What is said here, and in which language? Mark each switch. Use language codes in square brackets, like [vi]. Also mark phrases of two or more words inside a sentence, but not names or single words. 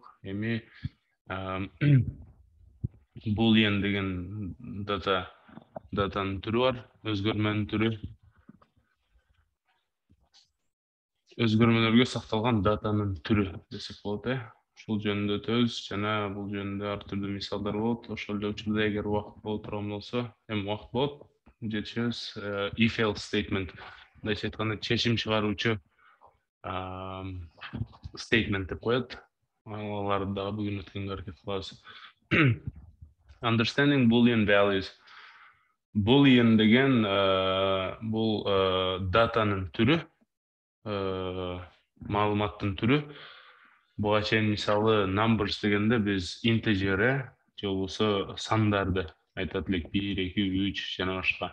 [ky] Эми boolean деген датанын түрү бар, өзгөрмөнүн түрү. Өзгөрмөлөргө сакталган датанын түрү десек болот, Ушул жөнүндө өтөбүз жана бул жөнүндө ар түрдүү мисалдар болот. Ошол эле учурда эгер убакыт боло турган болсо, эми убакыт болот, жетишебиз [en] if else statement. [ky] Мындайча айтканда чечим чыгаруучу statement деп коет. Аларды дагы бүгүн өткөнгө аракет кылабыз. [en] Understanding Boolean values. [ky] Boolean деген бул датанын түрү, маалыматтын түрү. Буга чейин мисалы numbers дегенде биз integer же болбосо сандарды айтат элек 1, 2, 3 жана башка.